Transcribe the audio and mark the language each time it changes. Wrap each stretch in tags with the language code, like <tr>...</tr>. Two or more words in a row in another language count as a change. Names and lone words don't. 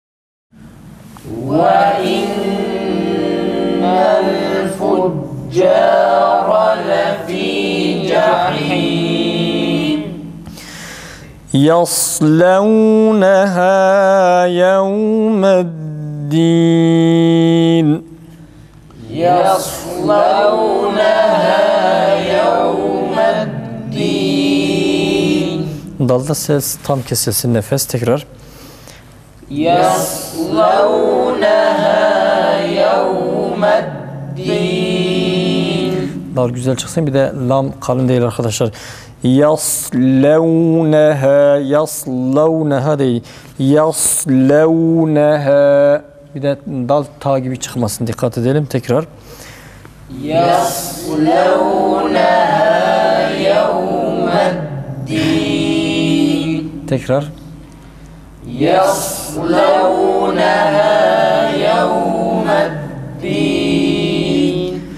<ar>وَإِنَّ الْفُجَّارَ لَفِي جَحِيمٍ. يصلونها يوم الدين. يصلونها يوم الدين.</ar> <tr>Dalda ses tam kesilsin, nefes tekrar.</tr> <ar>يصلونها يوم الدين.</ar> <tr>Dal güzel çıksın, bir de lam kalın değil arkadaşlar. Yaslevneha, yaslevneha değil. Yaslevneha. Bir de dal ta gibi çıkmasın, dikkat edelim tekrar.</tr> <ar>يصلونها يوم الدين.</ar> <tr>Tekrar.</tr> <ar>يصلونها يوم الدين.</ar>